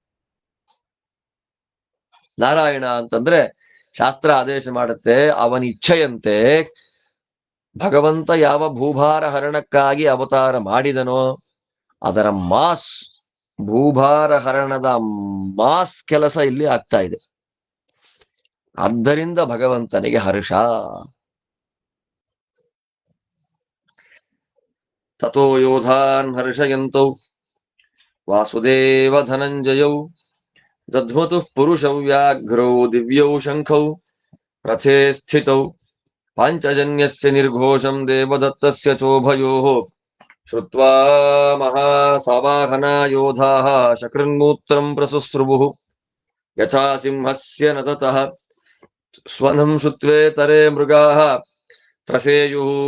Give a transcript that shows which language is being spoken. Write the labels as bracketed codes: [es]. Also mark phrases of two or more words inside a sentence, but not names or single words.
[kn] ನಾರಾಯಣ ಅಂತಂದ್ರೆ ಶಾಸ್ತ್ರ ಆದೇಶ ಮಾಡುತ್ತೆ, ಅವನ ಇಚ್ಛೆಯಂತೆ ಭಗವಂತ ಯಾವ ಭೂಭಾರ ಹರಣಕ್ಕಾಗಿ ಅವತಾರ ಮಾಡಿದನೋ ಅದರ ಭೂಭಾರ ಹರಣದ ಮಾಸ್ ಕೆಲಸ ಇಲ್ಲಿ ಆಗ್ತಾ ಇದೆ. ಆದ್ದರಿಂದ ಭಗವಂತನಿಗೆ ಹರ್ಷ. [sa] ತಥೋ ಯೋಧಾನ್ ಹರ್ಷಯಂತೌ ವಾಸುದೇವ ಧನಂಜಯೌ ದಧ್ಮತು ಪುರುಷೌ ವ್ಯಾಘ್ರೌ ದಿವ್ಯೌ ಶಂಖೌ ರಥೇ ಸ್ಥಿತೌ ಪಾಂಚಜನ್ಯಸ್ಯ ನಿರ್ಘೋಷಂ ದೇವದತ್ತಸ್ಯ ಚೋಭಯೋಃ ಶ್ರುತ್ವಾ ಮಹಾಸವಾಹನಾ ಯೋಧಾಃ ಶಕೃನ್ಮೂತ್ರಂ ಪ್ರಸುಸ್ರುವುಃ ಯಥಾ ಸಿಂಹಸ್ಯ ನತತಃ ಸ್ವನಂ ಶುತ್ವೇತರೆ ಮೃಗಾಃ ತ್ರಸೇಯುಃ